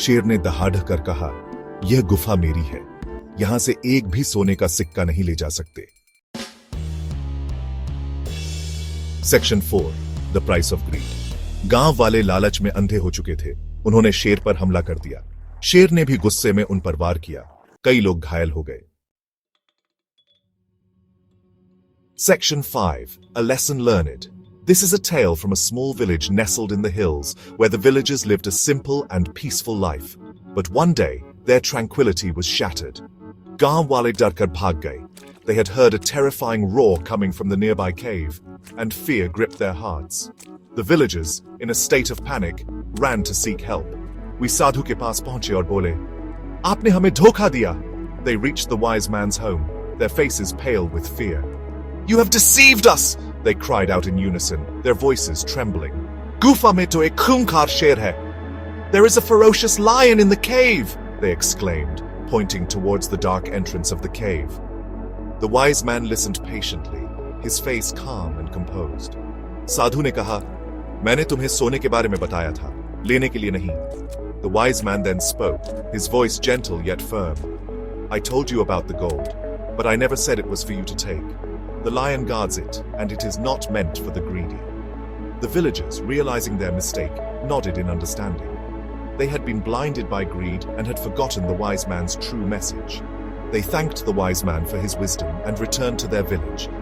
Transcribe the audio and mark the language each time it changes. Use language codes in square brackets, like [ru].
[hi] शेर ने दहाड़ कर कहा, यह गुफा मेरी है। यहां से एक भी सोने का सिक्का नहीं ले जा सकते। [en] Section 4, the price of greed. [hi] गांव वाले लालच में अंधे हो चुके थे। उन्होंने शेर पर हमला कर दिया। शेर ने भी गुस्से में उन पर वार किया। कई लोग घायल हो गए। [en] Section 5, A Lesson Learned. This is a tale from a small village nestled in the hills, where the villagers lived a simple and peaceful life. But one day, their tranquility was shattered. [hi] Gaon wale darkar bhag gaye. [en] They had heard a terrifying roar coming from the nearby cave, and fear gripped their hearts. The villagers, in a state of panic, ran to seek help. [hi] We sadhu ke paas pahunche aur bole, "Aapne hame dhokha diya." [en] They reached the wise man's home, their faces pale with fear. "You have deceived us!" they cried out in unison, their voices trembling. [hi] "Gufa mein to ek khunkar sher hai. [en] There is a ferocious lion in the cave!" they exclaimed, pointing towards the dark entrance of the cave. The wise man listened patiently, his face calm and composed. [hi] साधु ने कहा, मैंने तुम्हें सोने के बारे में बताया था, लेने के लिए नहीं. [en] The wise man then spoke, his voice gentle yet firm. "I told you about the gold, but I never said it was for you to take. The lion guards it, and it is not meant for the greedy." The villagers, realizing their mistake, nodded in understanding. They had been blinded by greed and had forgotten the wise man's true message. They thanked the wise man for his wisdom and returned to their village,